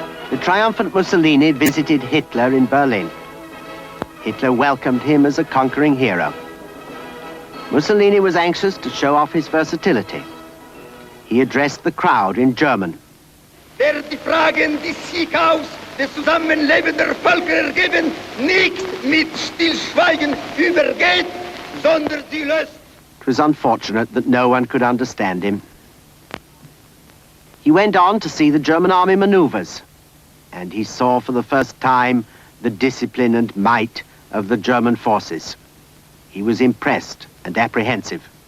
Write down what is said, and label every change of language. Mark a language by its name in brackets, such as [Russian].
[English] The triumphant Mussolini visited Hitler in Berlin. Hitler welcomed him as a conquering hero. Mussolini was anxious to show off his versatility. He addressed the crowd in German. [German] Der die Fragen des Siegaus des Zusammenlebens der Völker ergeben, nicht mit Stillschweigen übergeht, sondern sie löst. [English] It was unfortunate that no one could understand him. He went on to see the German army maneuvers, and he saw for the first time the discipline and might of the German forces. He was impressed and apprehensive.